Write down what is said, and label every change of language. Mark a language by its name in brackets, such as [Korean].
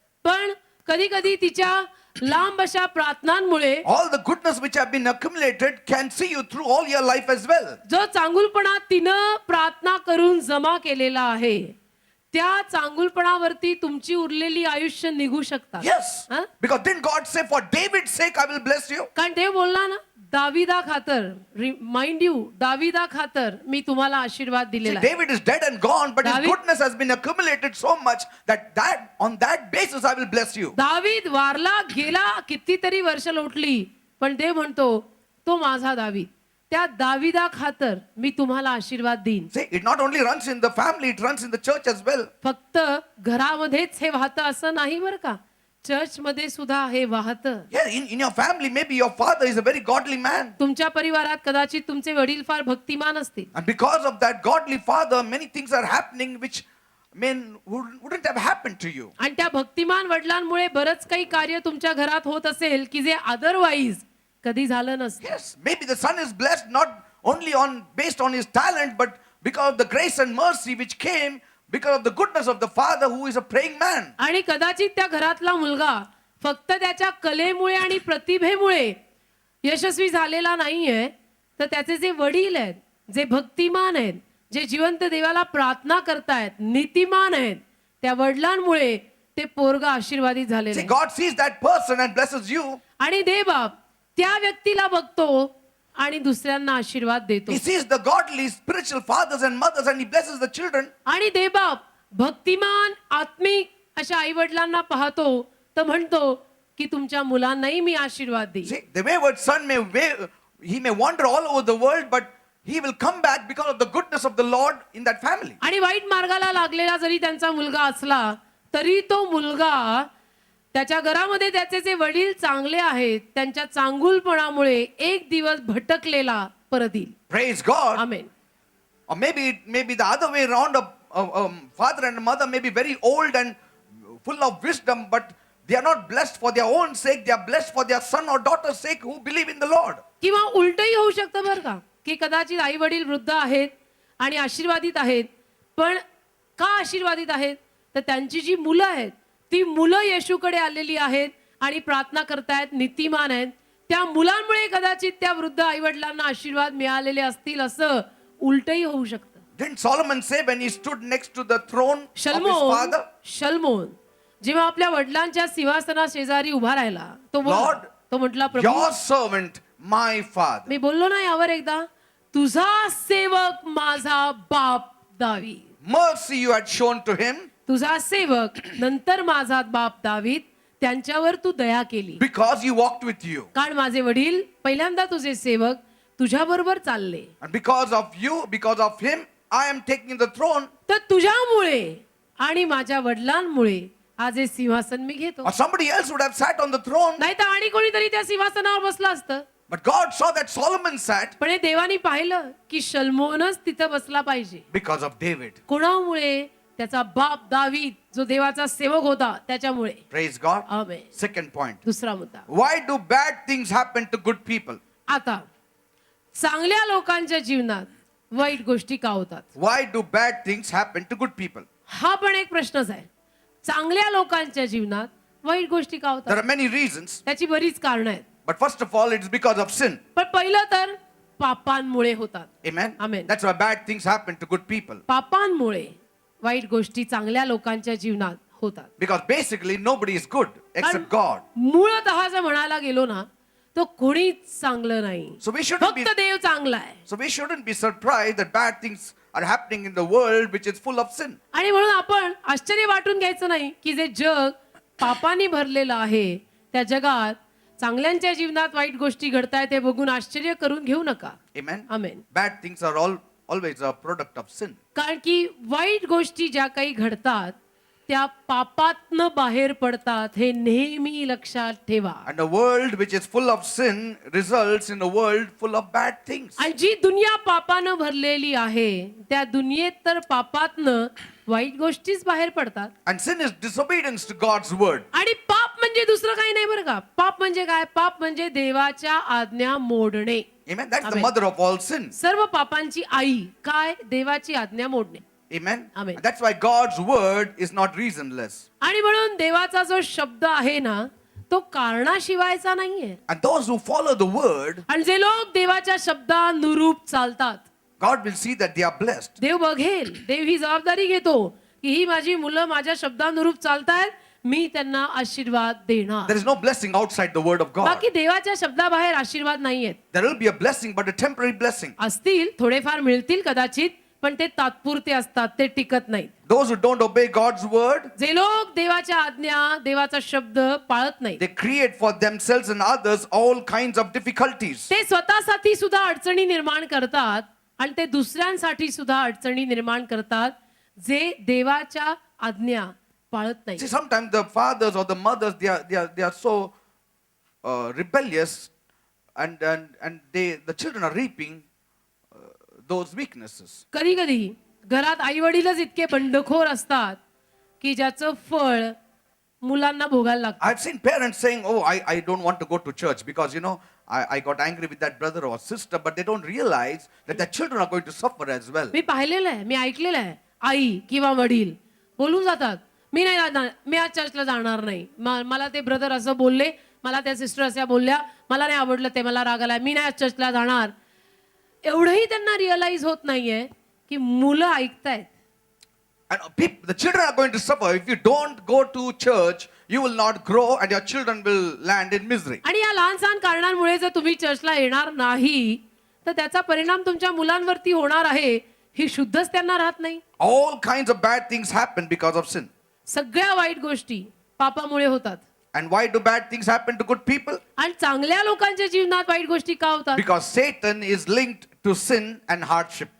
[Marathi] पण कधी कधी तिच्या लांब अशा प्रार्थनांमुळे [English] all the goodness which have been accumulated can see you through all your life as well. [Marathi] जो चांगुलपणा तिनं प्रार्थना करून जमा केलेला आहे, त्या चांगुलपणावरती तुमची उरलेली आयुष्य निघू शकतात. [English] Yes. Huh? Because didn't God say, for David's sake, I will bless you? [Marathi] कारण देव बोलला ना, दाविदा खातर, [English] remind you, [Marathi] दाविदा खातर मी तुम्हाला आशीर्वाद [English] See, [Marathi] दिलेला आहे. [English] David is dead and gone, but his David- goodness has been accumulated so much that on that basis I will bless you. [Marathi] दावीद वारला गेला, कितीतरी वर्ष लोटली, पण देव म्हणतो, तो माझा दावीद, त्या दाविदा खातर मी तुम्हाला आशीर्वाद देईन. [English] See, it not only runs in the family, it runs in the church as well. [Marathi] फक्त घरामध्येच हे वाहतं असं नाही बरं का, चर्च मध्ये सुद्धा हे वाहतं. [English] Yeah, in your family, maybe your father is a very godly man. [Marathi] तुमच्या परिवारात कदाचित तुमचे वडील फार भक्तिमान असतील, [English] And because of that godly father, many things are happening which wouldn't have happened to you. [Marathi] आणि त्या भक्तिमान वडिलांमुळे बरंच काही कार्य तुमच्या घरात होत असेल की जे अदरवाईज कधी झालं नसतं. [English] Yes, maybe the son is blessed not only based on his talent, but because of the grace and mercy which came because of the goodness of the father who is a praying man. [Marathi] आणि कदाचित त्या घरातला मुलगा फक्त त्याच्या कलेमुळे आणि प्रतिभेमुळे यशस्वी झालेला नाहीये, तर त्याचे जे वडील आहेत, जे भक्तिमान आहेत, जे जिवंत देवाला प्रार्थना करतायत, नीतिमान आहेत, त्या वडिलांमुळे ते पोरगा आशीर्वादित झालेलं [English] See, [Marathi] आहे. [English] God sees that person and blesses you. [Marathi] आणि देवबाप त्या व्यक्तीला बघतो आणि दुसऱ्यांना आशीर्वाद देतो. [English] He sees the godly spiritual fathers and mothers and he blesses the children. [Marathi] आणि देवबाप भक्तिमान आत्मिक अशा आई वडिलांना पाहतो, तर म्हणतो की तुमच्या मुलांनाही मी आशीर्वाद देईन. [English] See, the wayward son he may wander all over the world, but he will come back because of the goodness of the Lord in that family. [Marathi] आणि वाईट मार्गाला लागलेला जरी त्यांचा मुलगा असला तरी तो मुलगा त्याच्या घरामध्ये त्याचे जे वडील चांगले आहेत त्यांच्या चांगुलपणामुळे एक दिवस भटकलेला परत येईल. [English] Praise God. [Marathi] Amen. [English] Or maybe the other way around. A father and mother may be very old and full of wisdom, but they are not blessed for their own sake. They are blessed for their son or daughter's sake who believe in the Lord. [Marathi] किंवा उलटही होऊ शकतं बरं का, की कदाचित आई वडील वृद्ध आहेत आणि आशीर्वादित आहेत, पण का आशीर्वादित आहेत तर त्यांची जी मुलं आहेत ती मुलं येशूकडे आलेली आहेत आणि प्रार्थना करतायत, नीतिमान आहेत. त्या मुलांमुळे कदाचित त्या वृद्ध आई वडिलांना आशीर्वाद मिळालेले असतील, असं उलटही होऊ शकतं. [English] Didn't Solomon say when he stood next to the throne of his [Marathi] शल्मोन [English] father? [Marathi] शल्मोन जेव्हा आपल्या वडिलांच्या सिंहासना शेजारी उभा राहिला तो [English] Lord, [Marathi] तो म्हटला, प्रभू [English] Your servant, my father. [Marathi] मी बोललो ना यावर एकदा, तुझा सेवक माझा बाप दावीद. [English] Mercy you had shown to him [Marathi] तुझा सेवक नंतर माझा बाप दावीद, त्यांच्यावर तू दया केली, [English] because he walked with you. [Marathi] कारण माझे वडील पहिल्यांदा तुझे सेवक तुझ्या बरोबर चालले. [English] And because of you, because of him, I am taking the throne. [Marathi] तर तुझ्यामुळे आणि माझ्या वडिलांमुळे आज हे सिंहासन मी घेतो. [English] Or somebody else would have sat on the throne. [Marathi] नाही तर आणि कोणीतरी त्या सिंहासनावर बसलं असतं. [English] But God saw that Solomon sat [Marathi] पण हे देवानी पाहिलं की शल्मोनच तिथं बसला पाहिजे. [English] because of David. [Marathi] कोणामुळे? त्याचा बाप दावीद जो देवाचा सेवक होता त्याच्यामुळे. [English] Praise God. [Marathi] आमेन. [English] Second point. [Marathi] दुसरा मुद्दा, [English] Why do bad things happen to good people? [Marathi] आता चांगल्या लोकांच्या जीवनात वाईट गोष्टी का होतात? [English] Why do bad things happen to good people? [Marathi] हा पण एक प्रश्नच आहे. चांगल्या लोकांच्या जीवनात वाईट गोष्टी का [English] There [Marathi] होतात? [English] are many reasons. [Marathi] त्याची बरीच कारणं आहेत. [English] But first of all, it is because of sin. [Marathi] पण पहिलं तर पापांमुळे होतात. [English] Amen. Amen. That's why bad things happen to good people. [Marathi] पापांमुळे वाईट गोष्टी चांगल्या लोकांच्या जीवनात होतात. [English] Because basically nobody is good except God. [Marathi] मूळतः जर म्हणायला गेलो ना तो कोणीच चांगलं नाही, [English] So we shouldn't be [Marathi] फक्त देव चांगला आहे. [English] so we shouldn't be surprised that bad things are happening in the world which is full of sin. [Marathi] आणि म्हणून आपण आश्चर्य वाटून घ्यायचं नाही की जे जग पापाने भरलेलं आहे त्या जगात चांगल्यांच्या जीवनात वाईट गोष्टी घडतायत हे बघून आश्चर्य करून घेऊ नका. [English] Amen. [Marathi] Amen. [English] Bad things are always a product of sin. [Marathi] कारण की वाईट गोष्टी ज्या काही घडतात त्या पापातनं बाहेर पडतात, हे नेहमी लक्षात ठेवा. [English] And a world which is full of sin results in a world full of bad things. [Marathi] आणि जी दुनिया पापानं भरलेली आहे त्या दुनियेत तर पापातनं वाईट गोष्टीच बाहेर पडतात. [English] And sin is disobedience to God's word. [Marathi] आणि पाप म्हणजे दुसरं काही नाही बरं का. पाप म्हणजे काय? पाप म्हणजे देवाच्या आज्ञा मोडणे. [English] Amen. That's the Amen. mother of all sins. [Marathi] सर्व पापांची आई काय? देवाची आज्ञा मोडणे. [English] Amen. Amen. And that's why God's word is not reasonless. [Marathi] आणि म्हणून देवाचा जो शब्द आहे ना तो कारणाशिवायचा नाहीये. [English] And those who follow the word, [Marathi] आणि जे लोक देवाच्या शब्दानुरूप चालतात [English] God will see that they are blessed. [Marathi] देव बघेल, देव ही जबाबदारी घेतो की ही माझी मुलं माझ्या शब्दानुरूप चालतायत, मी त्यांना आशीर्वाद देणार. [English] There is no blessing outside the word of God. [Marathi] बाकी देवाच्या शब्दाबाहेर आशीर्वाद नाहीयेत. [English] There will be a blessing, but a temporary blessing. [Marathi] असतील, थोडेफार मिळतील कदाचित, पण ते तात्पुरते असतात, ते टिकत नाहीत. [English] Those who don't obey God's word, [Marathi] जे लोक देवाच्या आज्ञा, देवाचा शब्द पाळत नाहीत, [English] they create for themselves and others all kinds of difficulties. [Marathi] ते स्वतःसाठी सुद्धा अडचणी निर्माण करतात आणि ते दुसऱ्यांसाठी सुद्धा अडचणी निर्माण करतात जे देवाच्या आज्ञा पाळत [English] See, [Marathi] नाहीत. [English] sometimes the fathers or the mothers, they are so rebellious, and the children are reaping those weaknesses. [Marathi] कधी कधी घरात आई वडीलच इतके बंडखोर असतात की ज्याचं फळ मुलांना भोगायला लागतं. [English] I've seen parents saying, "Oh, I don't want to go to church because I got angry with that brother or sister," but they don't realize that their children are going to suffer as well. [Marathi] मी पाहिलेलं आहे, मी ऐकलेलं आहे, आई किंवा वडील बोलून जातात, मी नाही जाणार, मी आज चर्चला जाणार नाही, मला ते ब्रदर असं बोलले, मला त्या सिस्टर अशा बोलल्या, मला नाही आवडलं ते, मला राग आलाय, मी नाही आज चर्चला जाणार. एवढंही त्यांना रिअलाइज होत नाहीये की मुलं ऐकतायत. [English] And the children are going to suffer if you don't go to church. You will not grow, and your children will land in misery. [Marathi] आणि या लहान सहान कारणांमुळे जर तुम्ही चर्चला येणार नाही तर त्याचा परिणाम तुमच्या मुलांवरती होणार आहे, ही शुद्धच त्यांना राहत नाही. [English] All kinds of bad things happen because of sin. [Marathi] सगळ्या वाईट गोष्टी पापामुळे होतात. [English] And why do bad things happen to good people? [Marathi] आणि चांगल्या लोकांच्या जीवनात वाईट गोष्टी का होतात? [English] Because Satan is linked to sin and hardship.